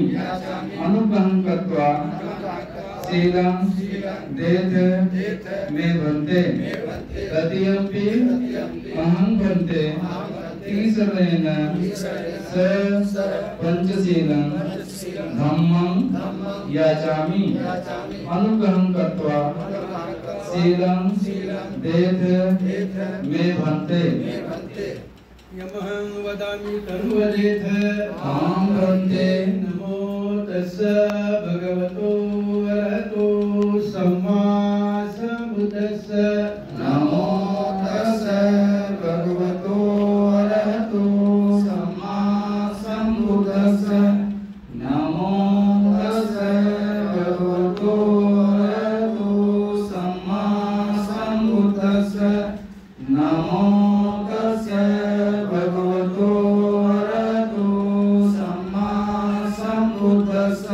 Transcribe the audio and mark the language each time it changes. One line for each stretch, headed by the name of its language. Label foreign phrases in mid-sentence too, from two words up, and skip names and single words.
Pali: अनुग्रहं कृत्वा शीलं देथ मे भन्ते तृतीयम्पि अहं भन्ते ईश्वरेण स पंचशीलं धम्मं याचामि अनुग्रहं कृत्वा शीलं देथ मे भन्ते यमहं वदामि तनुवदेथ अहं भन्ते नमो तस्स भगवतो अरहतो सम्मा सम्बुद्धस्स नमो तस्स भगवतो अरहतो सम्मा सम्बुद्धस्स नमो तस्स भगवतो अरहतो सम्मा सम्बुद्धस्स नमो तस्स भगवतो अरहतो सम्मा सम्बुद्धस्स